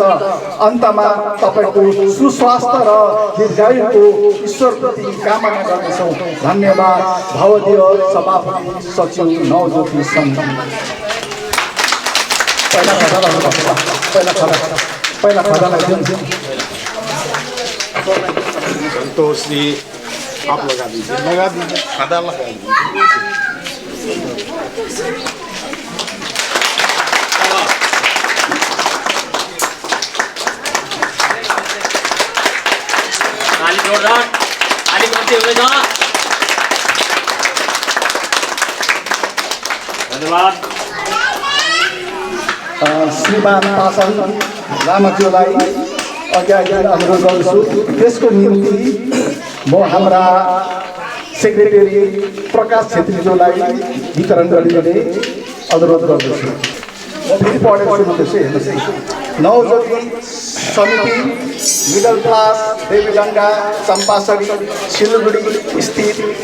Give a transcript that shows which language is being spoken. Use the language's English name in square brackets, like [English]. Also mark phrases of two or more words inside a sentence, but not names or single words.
[Nepali] अन्तमा तपाईको सुस्वास्थ्य र दीर्घायुको ईश्वरप्रति कामना गर्दछौँ। धन्यवाद। भवदीय सभापति सचिव नवज्योति समिति। पहिला खजालाई दिउँ [Hindi] संतोष जी आप लगा दीजिए खादा लगा दीजिए ताली जोरदार ताली बजते हुए जा धन्यवाद [Nepali] श्रीमान पासाङ लामाज्यूलाई अघि अनुरोध गर्छु त्यसको निम्ति म हाम्रा सेक्रेटरी प्रकाश छेत्रीज्यूलाई वितरण गरिने अनुरोध गर्दछु म फेरि पढेर सुनाउँदैछु हेर्नुहोस् है नवज्योति समिति [English] middle class [Nepali] देवीगङ्गा चम्पासरी सिलगढी स्थित